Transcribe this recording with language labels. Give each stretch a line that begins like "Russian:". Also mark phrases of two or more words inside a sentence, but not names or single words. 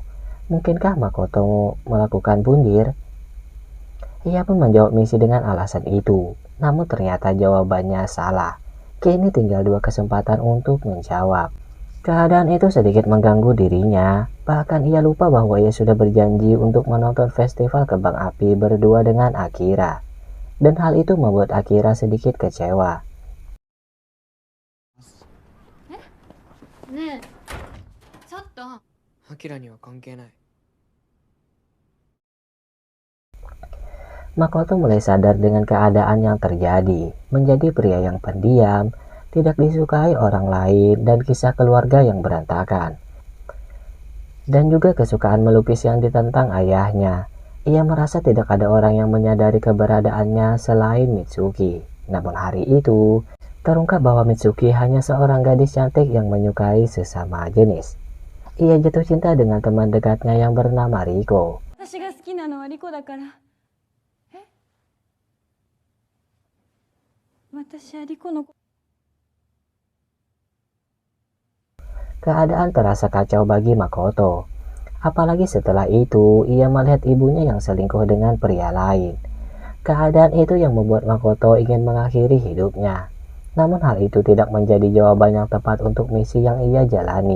Indonesian: Mungkinkah Makoto melakukan bundir? Ia pun menjawab misi dengan alasan itu, namun ternyata jawabannya salah. Kini tinggal 2 kesempatan untuk menjawab. Keadaan itu sedikit mengganggu dirinya, bahkan ia lupa bahwa ia sudah berjanji untuk menonton festival kembang api berdua dengan Akira. Dan hal itu membuat Akira sedikit kecewa.
Japanese: ねえちょっとアキラには関係ない。
Indonesian: Makoto mulai sadar dengan keadaan yang terjadi, menjadi pria yang pendiam, tidak disukai orang lain, dan kisah keluarga yang berantakan. Dan juga kesukaan melukis yang ditentang ayahnya. Ia merasa tidak ada orang yang menyadari keberadaannya selain Mitsuki. Namun hari itu, terungkap bahwa Mitsuki hanya seorang gadis cantik yang menyukai sesama jenis. Ia jatuh cinta dengan teman dekatnya yang bernama Riko.
Japanese: 私が好きなのはリコだから。え私はリコの
Indonesian: Keadaan terasa kacau bagi Makoto. Apalagi setelah itu, ia melihat ibunya yang selingkuh dengan pria lain. Keadaan itu yang membuat Makoto ingin mengakhiri hidupnya. Namun hal itu tidak menjadi jawaban yang tepat untuk misi yang ia jalani.